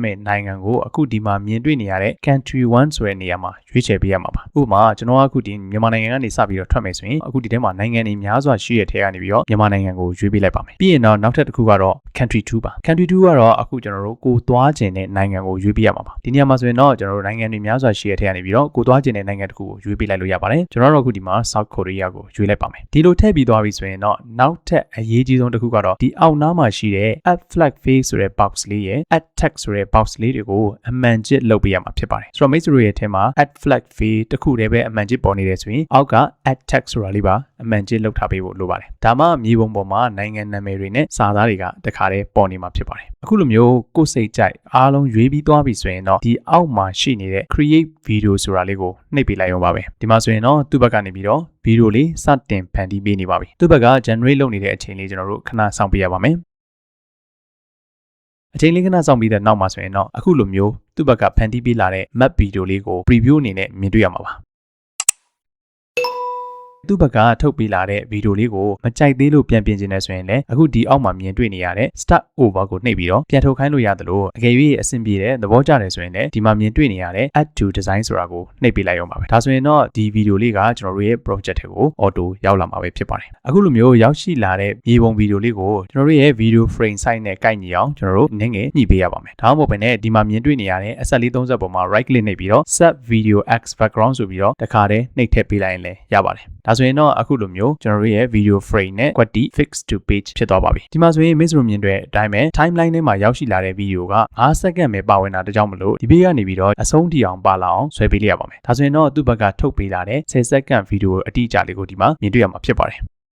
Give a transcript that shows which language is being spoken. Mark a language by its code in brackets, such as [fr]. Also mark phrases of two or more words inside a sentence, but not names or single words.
[my] မဲ့နိုင်ငံကိုအခုဒီမှာမြင်တွေ့နေရတဲ့ country 1ဆိုတဲ့နေရာမှာရွေးချယ်ပေးရမှာပါဥပမာကျွန်တော်ကအခုဒီမြန်မာနိုင်ငံကနေစပြီးတော့ထွက်မယ်ဆိုရင်အခုဒီထဲမှာနိုင်ငံတွေများစွာရှိတဲ့ထဲကနေပြီးတော့မြန်မာနိုင်ငံကိုရွေးပေးလိုက်ပါမယ်ပြီးရင်တော့နောက်ထပ်တစ်ခုကတော့ country 2ပါ country 2ကတော့အခုကျွန် တော်တို့ကိုသွားခြင်းတဲ့နိုင်ငံကိုရွေးပေးရမှာပါဒီနေရာမှာဆိုရင်တော့ကျွန်တော်တို့နိုင်ငံတွေများစွာရှိတဲ့ထဲကနေပြီးတော့ကိုသွားခြင်းတဲ့နိုင်ငံတစ်ခုကိုရွေးပေးလိုက်လို့ရပါတယ်ကျွန်တော်တို့အခုဒီမှာ South Korea ကိုရွေးလိုက်ပါမယ်ဒီလိုထည့်ပြီးသွားပြီဆို ရင်တော့နောက်ထပ်အရေးကြီးဆုံးတစ်ခုကတော့ဒီအောက်နားမှာရှိတဲ့ [en] add flag face [my] ဆိုတဲ့ box လေးရဲ့ [en] add text [my] ဆိုတဲ့ box လေးတွေကိုအမှန်ကျစ်လုပ်ပေးရ မှာဖြစ်ပါတယ်ဆိုတော့မိတ်ဆွေရဲ့ထဲမှာ [en] add flag face [my] တစ်ခုတည်းပဲအမှန်ကျစ်ပေါ်နေတယ်ဆိုရင်အောက်က [en] add text [my] ဆိုတာလေးပါအမှန်ကျစ်လုပ်ထားပေးဖို့လိုပါတယ်ဒါမှမြေပုံပေါ်မှာနိုင်ငံနာမည်တွေနဲ့စာသားတွေကတခါတည်းပေါ်နေမှာဖြစ်ပါတယ်အခုလိုမျိုးကိုယ်စိတ်ကြိုက်အားလုံးရွေးပြီးသွားပြီဆိုရင်တော့ဒီအောက်မှာရှိနေတဲ့ [en] create video [my] ဆိုတာလေးကိုနှိပ်ပေးလိုက်အောင်ပါပဲဒီမှာဆိုရင်တော့သူ့ဘက်ကနေပြီးတော့ဗီဒီယိုလေးစတင်ဖန်တီးပေးနေပါပြီသူ့ဘက်က generate လုပ်နေတဲ့အချိန်လေးကျွန်တော်တို့ခဏစောင့်ပေးရပါမယ် အချိန်လေးခဏစောင့်ပြီးတဲ့နောက်မှာဆိုရင်တော့အခုလိုမျိုးသူ့ဘက်ကဖန်တီးပေးလာတဲ့ [en] map video [my] လေးကို preview အနေနဲ့မြင်တွေ့ရမှာပါသူ့ဘက်ကထုတ်ပေးလာတဲ့ဗီဒီယိုလေးကိုမကြိုက်သေးလို့ပြန်ပြင်ချင်နေဆိုရင်လည်းအခုဒီအောက်မှာမြင်တွေ့နေရတဲ့ [en] start over [my] ကိုနှိပ်ပြီးတော့ပြန်ထုတ်ခို င်းလို့ရတယ်လို့အကယ်၍အဆင်ပြေတဲ့သဘောကျတယ်ဆိုရင်လည်းဒီမှာမြင်တွေ့နေရတဲ့ [en] add to design [my] ဆိုတာကိုနှိပ်ပေးလိုက်အောင်ပါပဲဒါဆိုရင်တော့ဒီဗီဒီယိုလေးကကျွန်တော်တို့ရဲ့ project တွေကို auto ရောက်လာမှာပဲဖြစ်ပါတယ် အခုလိုမျိုးရောက်ရှိလာတဲ့မြေပုံဗီဒီယိုလေးကိုကျွန်တော်တို့ရဲ့ [en] video frame size [my] နဲ့ကိုက်ညီအောင်ကျွန်တော်တို့နည်းငယ်ညှိပေးရပါမယ်ဒါမှမဟုတ်ဘဲနဲ့ဒီမှာ မြင်တွေ့နေရတဲ့အဆက်လေး30ပေါ်မှာ [en] right click [my] နှိပ်ပြီးတော့ [en] set video x background [my] ဆိုပြီးတော့တခါတည်းနှိပ်ထည့်ပေးလိုက်ရင်လည်းရပါတယ်ဒါဆိုရင်တော့အခုလိုမျိုးကျွန်တော်တို့ရဲ့ [en] video frame [my] နဲ့ [en] quality fix to page [my] ဖြစ်သွားပါပြီဒီမှာဆိုရင် miss တို့မြင်တဲ့အတိုင်းပဲ timeline ထဲမှာရောက်ရှိလာတဲ့ video က5စက္ကန့်ပဲပါဝင်တာတကြောင်မလို့ဒီဘေးကနေပြီးတော့အဆုံးထိအောင်ပါလာအောင်ဆွဲပေးလိုက်ရပါမယ်ဒါဆိုရင်တော့သူ့ဘက်ကထုတ်ပေးလာတဲ့10စက္ကန့် video အတိအကျလေးကိုဒီမှာမြင်တွေ့ရမှာဖြစ်ပါတယ်